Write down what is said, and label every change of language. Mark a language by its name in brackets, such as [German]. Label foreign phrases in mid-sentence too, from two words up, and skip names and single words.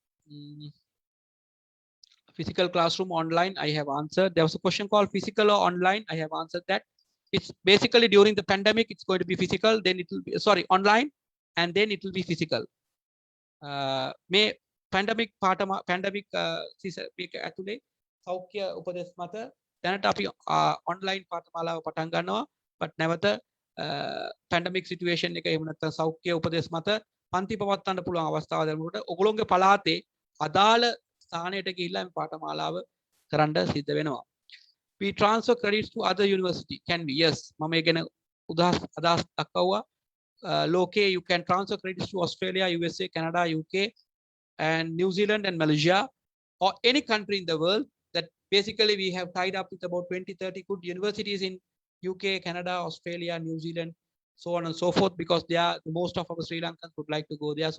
[English] Physical classroom online. I have answered. There was a question called physical or online. I have answered that. It's basically during the pandemic. It's going to be physical. Then it will be online, and then it will be physical. May pandemic pandemic season [Sinhala] මේක ඇතුලේ සෞඛ්‍ය උපදෙස් මත දැනට අපි online පාඨමාලාව පටන් ගන්නවා but නැවත [English] pandemic situation [Sinhala] එක එහෙම නැත්නම් සෞඛ්‍ය උපදෙස් මත පන්ති පවත්වන්න පුළුවන් අවස්ථාව දැනුනට ඔයගොල්ලෝගේ පළාතේ අදාළ ස්ථානයට ගිහිල්ලා මේ පාඨමාලාව කරන්න සිද්ධ වෙනවා. [English] We transfer credits to other university. Can we? Yes. [Sinhala] මම ඒ ගැන අදහස් දක්වුවා. [English] Locally, you can transfer credits to Australia, USA, Canada, UK, and New Zealand and Malaysia, or any country in the world. That basically we have tied up with about 20-30 good universities in UK, Canada, Australia, New Zealand, so on and so forth, because they are most of our Sri Lankans would like to go there.